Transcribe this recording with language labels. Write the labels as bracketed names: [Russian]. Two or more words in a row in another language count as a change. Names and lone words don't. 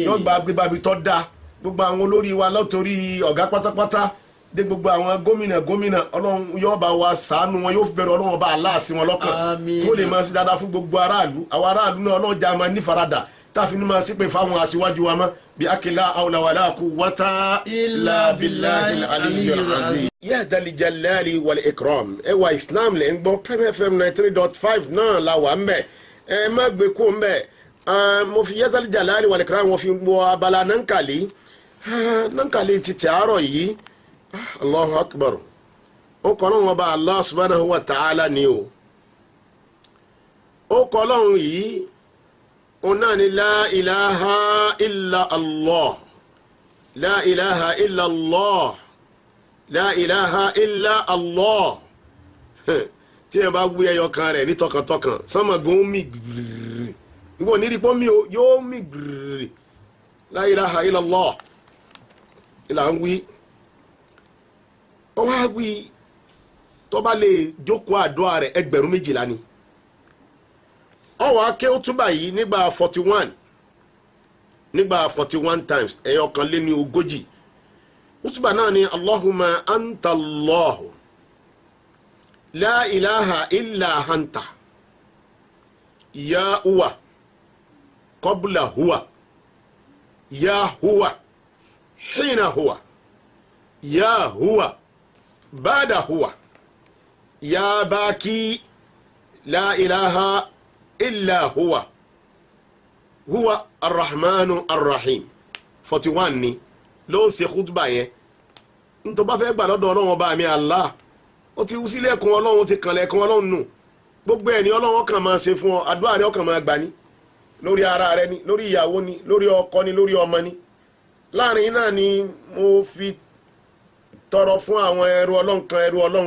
[Yoruba] yóò gba gbégbábi tó dáa gbogbo àwọn olórí wa látòrí ọ̀gá pátápátá dé gbogbo àwọn gómìnà ọlọ́run yóò bá wa ṣàánú wọn yóò fi bẹ̀rẹ̀ ọlọ́run bá aláàsí wọn lọ́kàn Àmín. tó lè máa ṣe dáadáa fún gbogbo aráàlú àwọn aráàlú náà ọlọ́run já máa nífaradà táàfin máa sí pé fáwọn aṣíwájú wa mọ́ bí akila awla [Arabic] ولا قوة إلا بالله العلي العظيم. يا ذا الجلال والإكرام [Yoruba] ẹ wà islam lẹ́ ń gbọ́ Premier FM 93.5 náà la wà ń bẹ̀ ẹ má gbé kó ń bẹ̀ mo fi [Arabic] يا ذا الجلال والإكرام [Yoruba] wọ́n fi gbọ́ abala nankali ti tààrọ̀ yìí [Arabic] الله أكبر [Yoruba] ó kọ́ lọ́wọ́ bá [Arabic] الله سبحانه وتعالى [Yoruba] ni ó kọ́ lọ́wọ́ yìí ona ni [Arabic] لا إله إلا الله لا إله إلا الله لا إله إلا الله [Yoruba] tí ẹ bá gbé ẹyọ kan rẹ̀ ní tọkàntọkàn sánmọ̀gún mi gbìrì ìwọ nírí pọ́ mi yóò mi gbìrì [Arabic] لا إله إلا الله [Yoruba] ìlà ń wí ọ wá wí tó bá lè jókòó àdúrà rẹ̀ 12,000 ni ọwọ́ akẹ́ ó túbà yìí nígbà 41 times ẹ̀yọ kan lé ní 40 ó túbà náà ni [Arabic] اللهم أنت الله لا إله إلا أنت يا هو قبل هو يا هو حين هو يا هو بعد هو يا باقي لا إله إلا هو الرحمن الرحيم [Yoruba] 41 ni ló ń ṣe khutba yẹn n tó bá fẹ́ gbà lọ́dọ̀ ọlọ́run ọba mi Allah ó ti wú sílẹ̀kùn ọlọ́run ti kànlẹ̀kùn ọlọ́run nù gbogbo ẹni ọlọ́run kàn máa ṣe fún ọ àdúrà rẹ ọkàn máa gbà ní lórí ara rẹ ni lórí ìyàwó ni lórí ọkọ ni lórí ọmọ ni láàrin náà ni mo fi tọrọ fún àwọn ẹrú ọlọ́run